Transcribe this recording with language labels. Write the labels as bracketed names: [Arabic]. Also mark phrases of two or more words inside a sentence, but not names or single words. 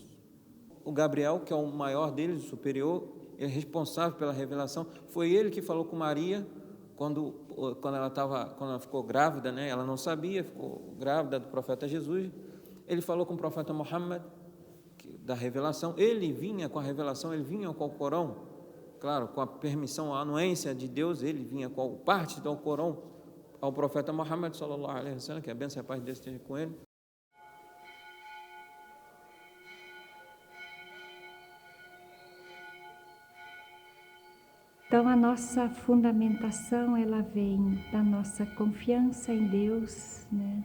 [Portuguese] O Gabriel, que é o maior deles, o superior, é responsável pela revelação, foi ele que falou com Maria quando ela ficou grávida, né? Ela não sabia, ficou grávida do profeta Jesus. Ele falou com o profeta Muhammad, da revelação. Ele vinha com a revelação, ele vinha com o Corão, claro, com a permissão, a anuência de Deus, ele vinha com parte do Corão ao profeta Muhammad, [Arabic] صلى الله عليه وسلم, [Portuguese] que a bênção e a paz de Deus esteja com ele. Então, a nossa fundamentação, ela vem da nossa confiança em Deus, né?